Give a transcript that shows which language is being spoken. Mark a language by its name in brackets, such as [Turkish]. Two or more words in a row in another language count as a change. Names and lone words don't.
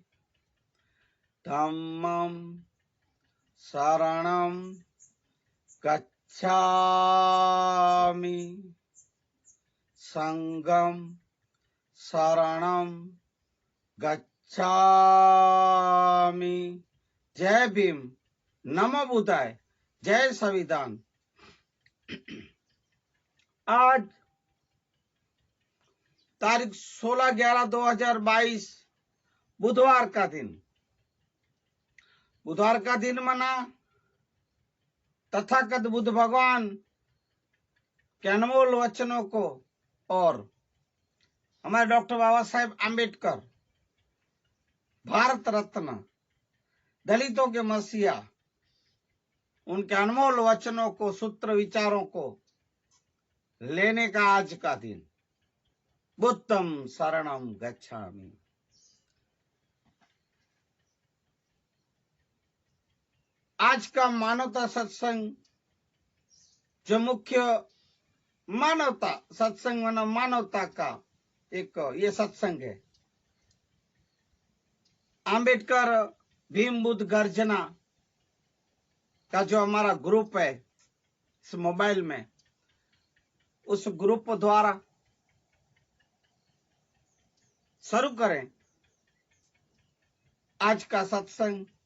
[Pali] धम्मं शरणं गच्छामि संघं शरणं गच्छामि। [Hindi] जय भीम [Pali] नमो बुद्धाय। [Hindi] जय संविधान। आज तारीख 16/11/2022 बुधवार का दिन। बुधवार का दिन मना तथागत बुद्ध भगवान के अनमोल वचनों को और हमारे डॉक्टर बाबा साहेब आम्बेडकर भारत रत्न दलितों के मसीहा उनके अनमोल वचनों को सूत्र विचारों को लेने का आज का दिन। [Pali] बुद्धं शरणं गच्छामि। [Hindi] आज का मानवता सत्संग जो मुख्य मानवता सत्संग मानवता का एक ये सत्संग है। आम्बेडकर भीम बुद्ध गर्जना का जो हमारा ग्रुप है इस मोबाइल में, उस ग्रुप द्वारा शुरू करें आज का सत्संग।